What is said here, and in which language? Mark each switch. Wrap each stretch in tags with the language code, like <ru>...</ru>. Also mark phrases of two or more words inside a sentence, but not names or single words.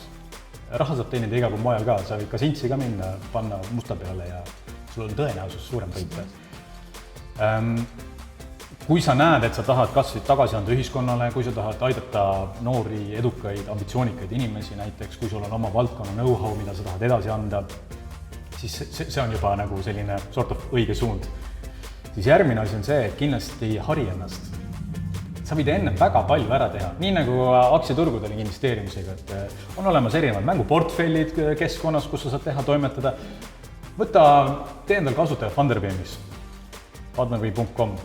<et>Raha saab teenida iga pool mujal ka, sa võid ka sintsi ka minna, panna musta peale ja sul on tõenäosus suurem võita. Kui sa näed, et sa tahad kas tagasi anda ühiskonnale, kui sa tahad aidata noori, edukaid, ambitsioonikaid inimesi näiteks, kui sul on oma valdkonna know-how, mida sa tahad edasi anda, siis see on juba nagu selline</et> <en>sort of</en> <et>õige suund. Siis järgmine asi on see, et kindlasti hari ennast. Sa võid enne väga palju ära teha, nii nagu aktsiaturgudel investeerimisega, et on olemas erinevad mänguportfellid keskkonnas, kus sa saad teha, toimetada. Tee endal kasutaja Funderbeamis, funderbeam.com.</et>